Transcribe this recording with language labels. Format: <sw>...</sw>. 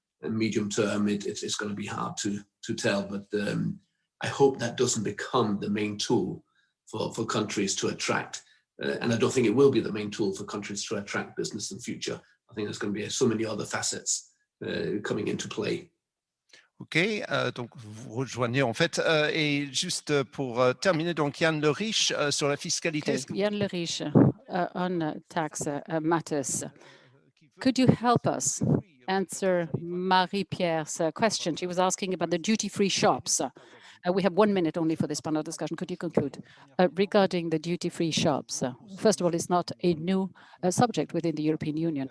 <en>And medium term, it's going to be hard to tell. But I hope that doesn't become the main tool for countries to attract. And I don't think it will be the main tool for countries to attract business in future. I think there's going to be so many other facets coming into play.</en> <fr>Ok, donc vous rejoignez en fait. Et juste pour terminer, donc Yann Le Riche sur la fiscalité.</fr> <en>Okay. Yann Le Riche on tax matters. Could you help us answer Marie-Pierre's question? She was asking about the duty-free shops. We have 1 minute only for this panel discussion. Could you conclude? Regarding the duty-free shops, first of all, it's not a new subject within the European Union.</en>